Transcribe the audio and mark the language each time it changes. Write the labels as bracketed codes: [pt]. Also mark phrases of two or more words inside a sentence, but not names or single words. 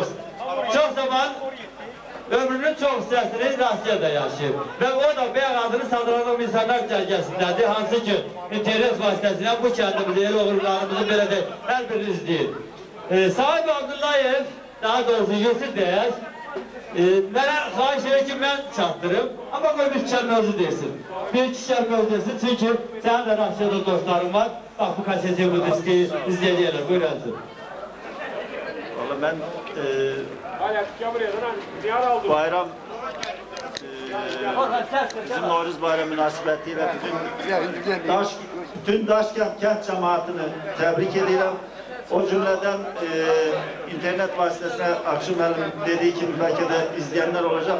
[az] Çok zaman ömrünün çok hissəsini Rusiyada yaşayıb. Və o da bəy adını sadıran insanlar cərgəsindədir. Hansı ki, internet vasitəsilə bu kəndimizi, el oğullarımızı belə də hər birini izləyir. Sahib Abdullayev, daha doğrusu Yusuf deyək, mənə xahiş edir ki, mən çatdırım. Amma qoy bir kəlmə özü deyilsin. Bir iki kəlmə özü deyilsin. Çünki sənin də Rusiyada dostlarım var. Bax bu kaseti, bu diski izləyirlər. Buyurun. [tr] Valla ben bayram bizim Novruz Bayramı münasebetiyle bütün Daşkent kent cemaatini tebrik ediyorum. O cümleden internet vasıtasıyla akşam dediği gibi belki de izleyenler olacak.